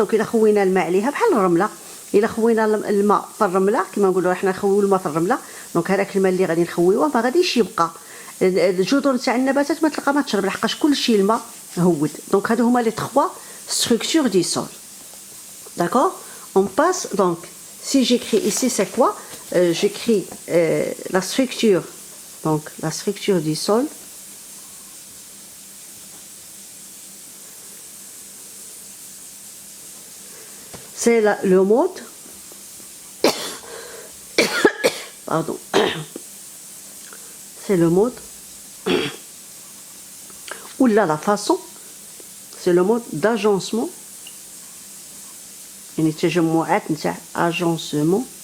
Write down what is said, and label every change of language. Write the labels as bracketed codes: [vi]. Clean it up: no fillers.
[ar] دونك الا خوينا الماء عليها بحال الرمله، الا خوينا الماء في الرمله كما نقولوا احنا نخويو الماء في الرمله، دونك هذاك الماء اللي غادي نخويوه ما غاديش يبقى الجذور نتاع النباتات ما تلقى ما تشرب لحقاش كلشي الماء هود. دونك هادو هما لي 3 [fr] structures du sol. D'accord? On passe donc, si j'écris ici c'est quoi? J'écris la structure, donc la structure du sol. C'est le mode. Pardon. C'est le mode. Ou là la façon. C'est le mode d'agencement. [ar] يعني تجمعات نتاع agencement